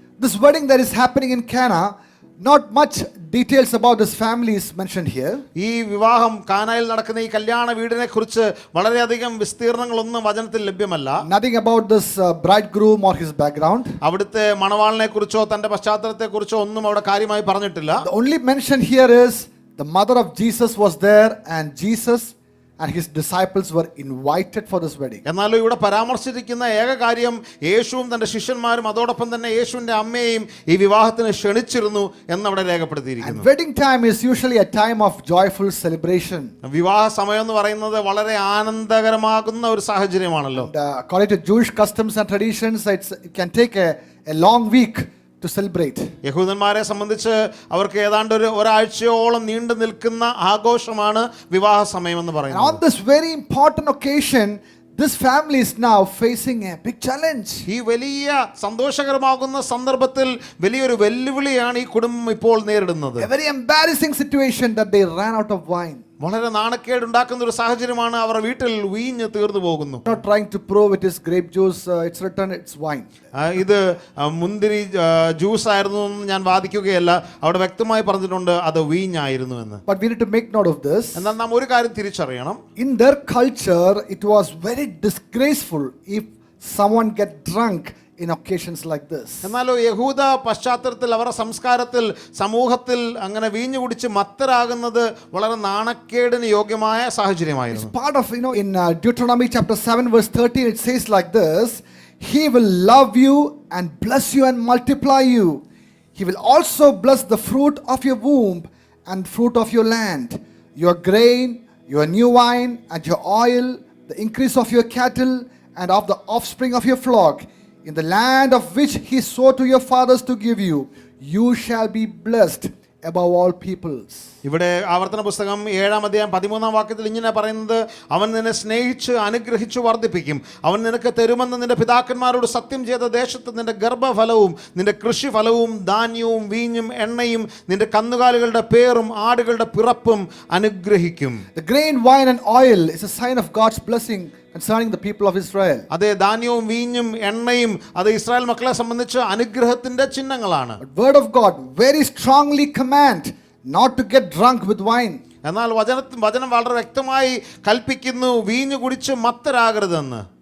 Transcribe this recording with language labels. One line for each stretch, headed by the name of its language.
English: This wedding that is happening in Cana, not much details about this family is mentioned here.
Malayalam: ഈ വിവാഹം കാനായിൽ നടക്കുന്ന ഈ കല്യാണ വീടിനെ കുറിച്ച് വളരെയധികം വിസ്തീർണങ്ങളൊന്നും വചനത്തിൽ ലഭ്യമല്ല.
English: Nothing about this bridegroom or his background.
Malayalam: അവിടുത്തെ മണവാളിനെ കുറിച്ചോ തന്റെ പശ്ചാത്തലത്തെ കുറിച്ചോ ഒന്നും അവിടെ കാര്യമായി പറഞ്ഞിട്ടില്ല.
English: The only mention here is the mother of Jesus was there, and Jesus and his disciples were invited for this wedding.
Malayalam: എന്നാലും ഇവിടെ പരാമർശിച്ചിരിക്കുന്ന ഏക കാര്യം യേശുവും തന്റെ ശിഷ്യന്മാരും അതോടൊപ്പം തന്നെ യേശുവിന്റെ അമ്മയെയും ഈ വിവാഹത്തിന് ക്ഷണിച്ചിരുന്നു എന്നവിടെ
English: And
Malayalam: രേഖപ്പെടുത്തിയിരിക്കുന്നു.
English: wedding time is usually a time of joyful celebration.
Malayalam: വിവാഹ സമയം എന്ന് പറയുന്നത് വളരെ ആനന്ദകരമാകുന്ന ഒരു സാഹചര്യമാണല്ലോ.
English: And, according to Jewish customs and traditions, it can take a long week to celebrate.
Malayalam: യഹൂദന്മാരെ സംബന്ധിച്ച് അവർക്ക് ഏതാണ്ട് ഒരാഴ്ചയോളം നീണ്ടു നിൽക്കുന്ന ആഘോഷമാണ് വിവാഹ സമയം എന്ന്
English: And
Malayalam: പറയുന്നത്.
English: on this very important occasion, this family is now facing a big challenge.
Malayalam: ഈ വലിയ സന്തോഷകരമാകുന്ന സന്ദർഭത്തിൽ വലിയൊരു വെല്ലുവിളിയാണ് ഈ കുടുംബം ഇപ്പോൾ നേരിടുന്നത്.
English: A very embarrassing situation that they ran out of wine.
Malayalam: വളരെ നാണക്കേടുണ്ടാക്കുന്ന ഒരു സാഹചര്യമാണ്. അവർ വീട്ടിൽ വീഞ്ഞ് തീർന്നു പോകുന്നു.
English: Not trying to prove it is grape juice, it's written it's wine.
Malayalam: ഇത് മുന്തിരി ജ്യൂസ് ആയിരുന്നു എന്ന് ഞാൻ വാദിക്കുകയല്ല. അവിടെ വ്യക്തമായി പറഞ്ഞിട്ടുണ്ട് അത് വീഞ്ഞായിരുന്നു എന്ന്.
English: But we need to make note of this.
Malayalam: എന്നാൽ നാം ഒരു കാര്യം തിരിച്ചറിയണം.
English: In their culture, it was very disgraceful if someone get drunk in occasions like this.
Malayalam: എന്നാലോ യഹൂദ പശ്ചാത്തലത്തിൽ അവരുടെ സംസ്കാരത്തിൽ സമൂഹത്തിൽ അങ്ങനെ വീഞ്ഞു കുടിച്ച് മത്തരാകുന്നത് വളരെ നാണക്കേടിന് യോഗ്യമായ സാഹചര്യമായിരുന്നു.
English: It's part of, in Deuteronomy chapter 7 verse 13, it says like this: he will love you and bless you and multiply you. He will also bless the fruit of your womb and fruit of your land, your grain, your new wine and your oil, the increase of your cattle and of the offspring of your flock. In the land of which he swore to your fathers to give you, you shall be blessed above all peoples.
Malayalam: ഇവിടെ ആവർത്തന പുസ്തകം 7-ാം അധ്യായം 13-ാം വാക്യത്തിൽ ഇങ്ങനെ പറയുന്നത്: അവൻ നിന്നെ സ്നേഹിച്ച് അനുഗ്രഹിച്ചു വർദ്ധിപ്പിക്കും. അവൻ നിനക്ക് തരുമെന്ന് നിന്റെ പിതാക്കന്മാരോട് സത്യം ചെയ്ത ദേശത്ത് നിന്റെ ഗർഭഫലവും നിന്റെ കൃഷിഫലവും ധാന്യവും വീഞ്ഞും എണ്ണയും നിന്റെ കന്നുകാലികളുടെ പേറും ആടുകളുടെ പിറപ്പും അനുഗ്രഹിക്കും.
English: The grain, wine and oil is a sign of God's blessing concerning the people of Israel.
Malayalam: അതെ, ധാന്യവും വീഞ്ഞും എണ്ണയും അത് ഇസ്രായേൽ മക്കളെ സംബന്ധിച്ച് അനുഗ്രഹത്തിന്റെ ചിഹ്നങ്ങളാണ്.
English: But word of God very strongly command not to get drunk with wine.
Malayalam: എന്നാൽ വചനം വളരെ വ്യക്തമായി കൽപ്പിക്കുന്നു വീഞ്ഞു കുടിച്ച് മത്തരാകരുതെന്ന്.